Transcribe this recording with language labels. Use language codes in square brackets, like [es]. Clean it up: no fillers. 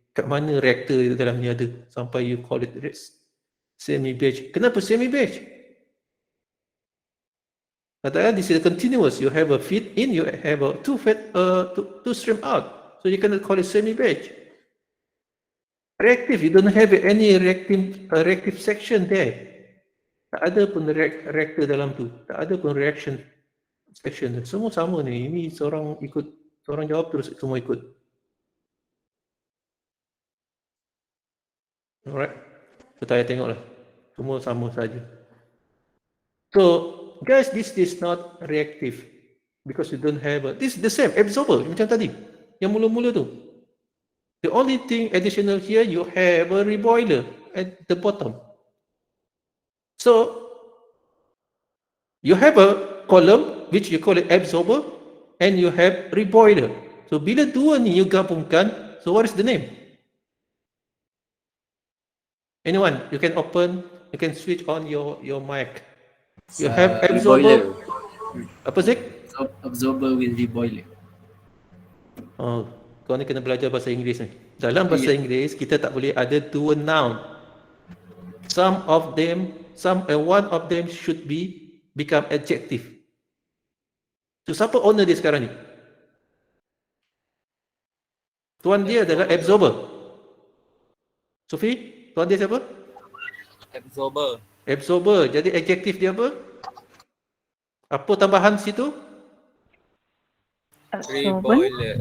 [ms] Kat mana reactor dalam ni ada sampai you call it semi-batch? Kenapa semi-batch? [en] Katakan this is continuous. You have a feed in, you have a two stream out. So you cannot call it semi-batch. Reactive, you don't have any reactive section there. [ms] Tak ada pun reactor dalam tu. Tak ada pun reaction section. Semua sama ni. Ini seorang jawab terus semua ikut. Alright. Kita tengoklah. Semua sama saja. [en] So, guys, this is not reactive because you don't have this is the same absorber macam tadi. Yang mula-mula tu. The only thing additional here, you have a reboiler at the bottom. So, you have a column which you call it absorber and you have reboiler. So, bila dua ni you gabungkan, so what is the name? Anyone? You can switch on your mic. You have absorber. Apa sih? Absorber with reboiler. [ms] Oh, kau ni kena belajar bahasa Inggeris ni. Dalam bahasa Inggeris, kita tak boleh ada dua noun. [en] One of them should become adjective. So siapa owner dia sekarang ni? [ms] Tuan dia adalah absorber. Sofi, tuan dia siapa? [en] Absorber. [ms] Absorber. Jadi adjektif dia apa? Apa tambahan situ? [en] Absorbent.